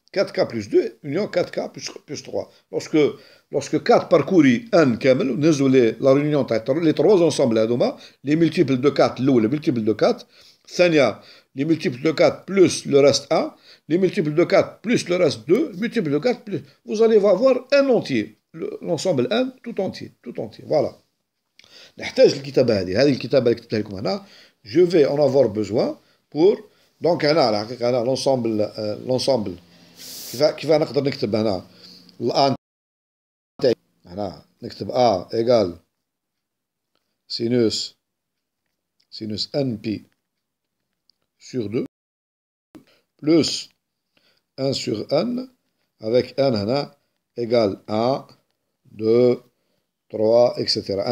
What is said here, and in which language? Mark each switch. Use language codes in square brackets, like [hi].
[fr] 4K plus 2, union 4K plus 3. Lorsque 4 parcourit n [ar] كامل, [fr] la réunion les trois ensembles, les multiples de 4, les multiples de 4, les multiples de 4 plus le reste 1, les multiples de 4 plus le reste 2, multiples de 4 plus... Vous allez avoir un entier, l'ensemble n tout entier, voilà. [ar] نحتاج الكتابة هذه الكتابة اللي كتبتها لكم هنا. [fr] Je vais en avoir besoin pour... Donc هنا l'ensemble [ar] كيف نقدر نكتب هنا الآن تاعي هنا نكتب [fr] A égale sinus NP sur 2 plus 1 sur N avec N هنا égale 1, 2, 3, etc.